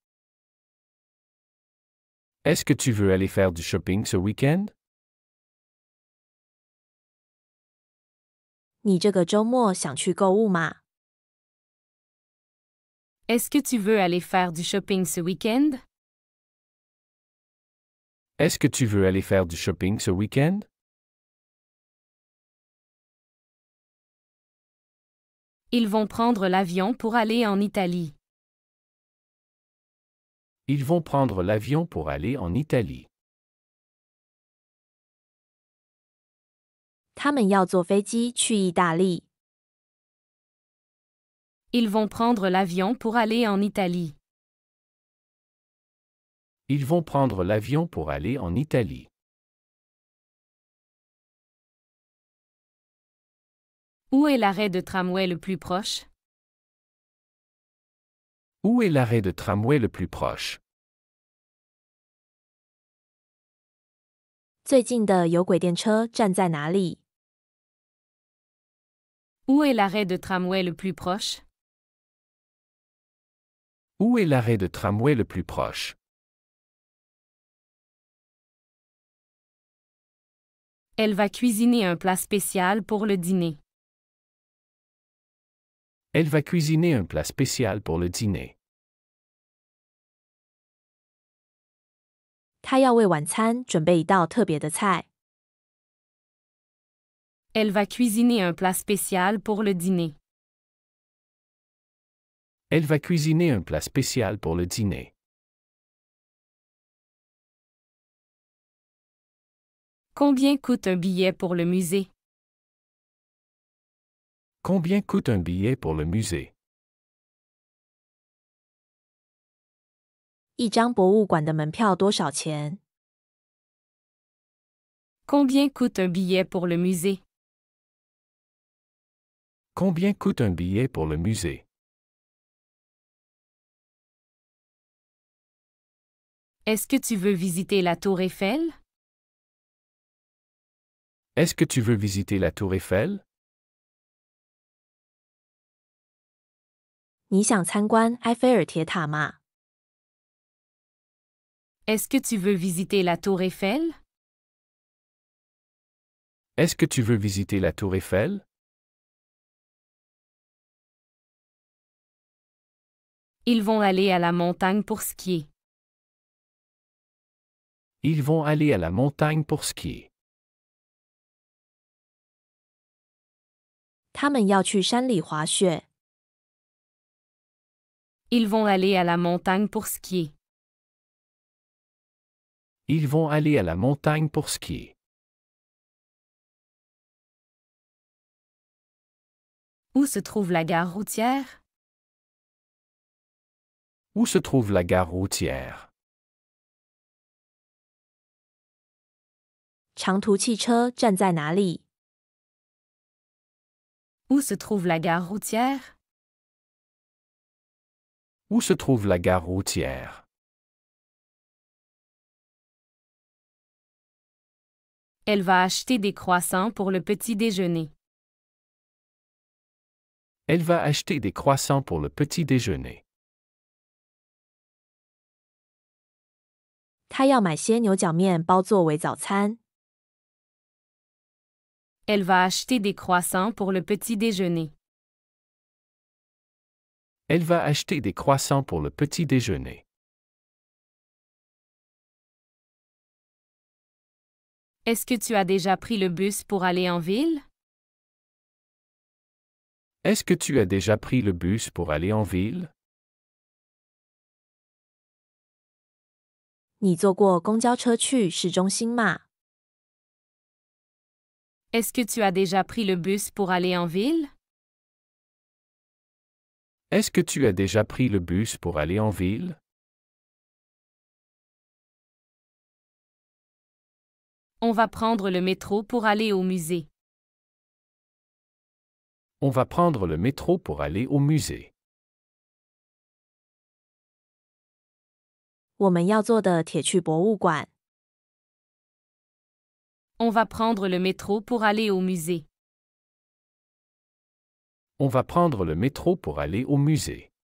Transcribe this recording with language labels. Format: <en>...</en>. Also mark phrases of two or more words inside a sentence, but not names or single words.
<fr>Est-ce que tu veux aller faire du shopping ce week-end?</fr> <zh>你这个周末想去购物吗？</zh> <fr>Est-ce que tu veux aller faire du shopping ce week-end? Est-ce que tu veux aller faire du shopping ce week-end? Ils vont prendre l'avion pour aller en Italie. Ils vont prendre l'avion pour aller en Italie.</fr> <zh>他们要坐飞机去意大利。</zh> <fr>Ils vont prendre l'avion pour aller en Italie. Ils vont prendre l'avion pour aller en Italie. Où est l'arrêt de tramway le plus proche? Où est l'arrêt de tramway le plus proche?</fr> <zh>最近的有轨电车站在哪里？</zh> <fr>Où est l'arrêt de tramway le plus proche? Où est l'arrêt de tramway le plus proche? Elle va cuisiner un plat spécial pour le dîner. Elle va cuisiner un plat spécial pour le dîner.</fr> <zh>他要为晚餐准备一道特别的菜。</zh> <fr>Elle va cuisiner un plat spécial pour le dîner. Elle va cuisiner un plat spécial pour le dîner. Combien coûte un billet pour le musée? Combien coûte un billet pour le musée?</fr> <zh>一张博物馆的门票多少钱？</zh> <fr>Combien coûte un billet pour le musée? Combien coûte un billet pour le musée? Est-ce que tu veux visiter la tour Eiffel? Est-ce que tu veux visiter la tour Eiffel?</fr> <zh>你想参观埃菲尔铁塔吗？</zh> <fr>Est-ce que tu veux visiter la tour Eiffel? Est-ce que tu veux visiter la tour Eiffel? Ils vont aller à la montagne pour skier. Ils vont aller à la montagne pour skier.</fr> <zh>他们要去山里滑雪。</zh> <fr>Ils vont aller à la montagne pour skier. Ils vont aller à la montagne pour skier. Où se trouve la gare routière? Où se trouve la gare routière?</fr> <zh>长途汽车站在哪里？</zh> <fr>Où se trouve la gare routière? Où se trouve la gare routière? Elle va acheter des croissants pour le petit déjeuner. Elle va acheter des croissants pour le petit déjeuner.</fr> <zh>他要买些牛角面包作为早餐。</zh> <fr>Elle va acheter des croissants pour le petit déjeuner. Elle va acheter des croissants pour le petit déjeuner. Est-ce que tu as déjà pris le bus pour aller en ville? Est-ce que tu as déjà pris le bus pour aller en ville?</fr> <zh>你坐过公交车去市中心吗？</zh> <fr>Est-ce que tu as déjà pris le bus pour aller en ville? Est-ce que tu as déjà pris le bus pour aller en ville? On va prendre le métro pour aller au musée. On va prendre le métro pour aller au musée.</fr> <zh>我们要坐的铁去博物馆。</zh> <fr>On va prendre le métro pour aller au musée. On va prendre le métro pour aller au musée.</fr>